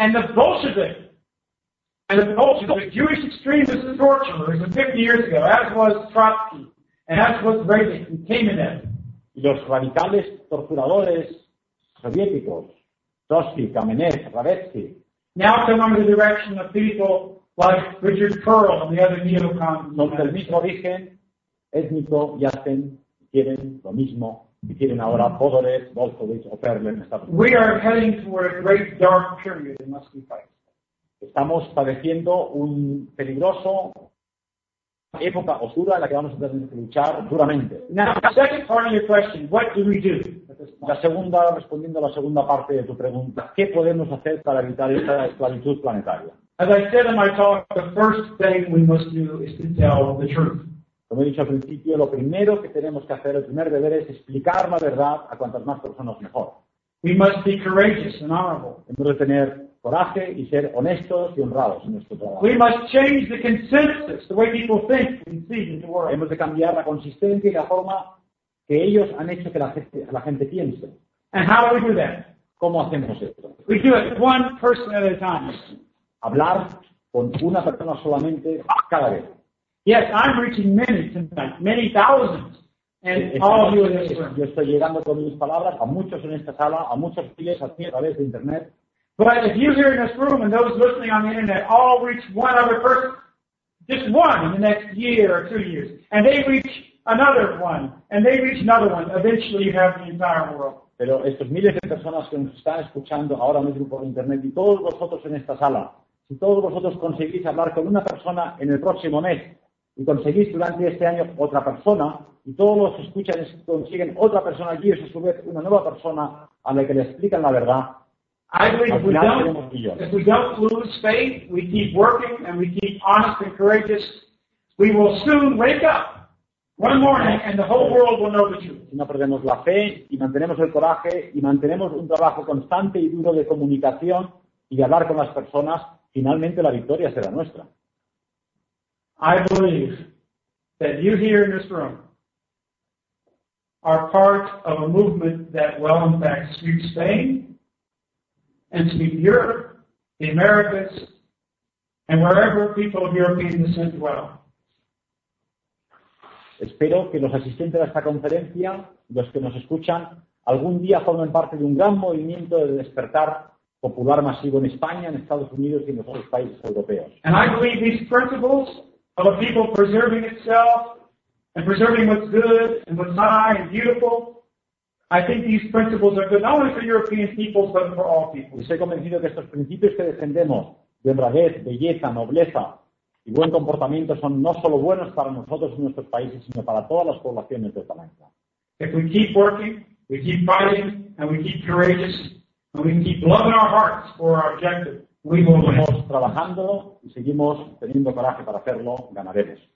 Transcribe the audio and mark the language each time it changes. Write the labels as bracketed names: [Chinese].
[English] And the Bolsheviks. And the Jewish extremists and torturers of 50 years ago, as was Trotsky, and as was Reagan, and Kamenev. [Spanish] Y los radicales torturadores soviéticos, Trotsky, Kamenev, Radetzky. [English] Now come under the direction of people like Richard Perle and the other neocons. [Spanish] Son del mismo origen étnico y hacen, quieren lo mismo, y quieren ahora Podorev, Bolshevich, o Perle. [English] We are heading toward a great dark period that must be fought. [Spanish] Estamos padeciendo un peligroso época oscura en la que vamos a tener que luchar duramente. [English] Now, the second part of your question, what do we do? [Spanish] La segunda, respondiendo a la segunda parte de tu pregunta, ¿qué podemos hacer para evitar esta esclavitud planetaria? [English] As I said in my talk, the first thing we must do is to tell the truth. [Spanish] Como he dicho al principio, lo primero que tenemos que hacer, el primer deber, es explicar la verdad a cuantas más personas mejor. [English] We must be courageous and honorable. [Spanish] Hemos de tener coraje y ser honestos y honrados en nuestro trabajo. [English] We must change the consensus, the way people think and see in the world. [Spanish] Hemos de cambiar la consistencia y la forma que ellos han hecho que la gente piense. [English] And how do we do that? [Spanish] ¿Cómo hacemos esto? [English] We do it one person at a time. [Spanish] Hablar con una persona solamente cada vez. [English] Yes, I'm reaching many, tonight, many thousands. And all of you in this room. [Spanish] Yo estoy llegando con mis palabras a muchos en esta sala, a muchos miles a través de internet. [English] But if you here in this room and those listening on the internet all reach one other person, just one in the next year or 2 years, and they reach another one, and they reach another one, eventually you have the entire world. [Spanish] Pero estos miles de personas que nos están escuchando ahora mismo por internet y todos vosotros en esta sala, si todos vosotros conseguís hablar con una persona en el próximo mes y conseguís durante este año otra persona, y todos los que escuchan consiguen otra persona allí, es a su vez una nueva persona a la que le explican la verdad. [English] I believe if we don't lose faith, we keep working and we keep honest and courageous, we will soon wake up One morning and the whole world will know that you. [Spanish] Si no perdemos la fe y mantenemos el coraje y mantenemos un trabajo constante y duro de comunicación y de hablar con las personas, finalmente la victoria será nuestra. [English] I believe that you here in this room are part of a movement that will in fact sweep Spain and sweep Europe, the Americas, and wherever people of European descent dwell. [Spanish] Espero que los asistentes a esta conferencia, los que nos escuchan, algún día formen parte de un gran movimiento de despertar popular masivo en España, en Estados Unidos y en los otros países europeos. [English] And I believe these principles of a people preserving itself and preserving what's good and what's high and beautiful, I think these principles are good not only for European peoples but for all peoples. [Spanish] Estoy convencido que estos principios que defendemos de honradez, belleza, nobleza y buen comportamiento son no solo buenos para nosotros y nuestros países, sino para todas las poblaciones de Palanca. [English] If we keep working, we keep fighting, and we keep courageous, and we keep loving our hearts for our objective, we will win. [Spanish] Seguimos trabajando y seguimos teniendo coraje para hacerlo, ganaremos.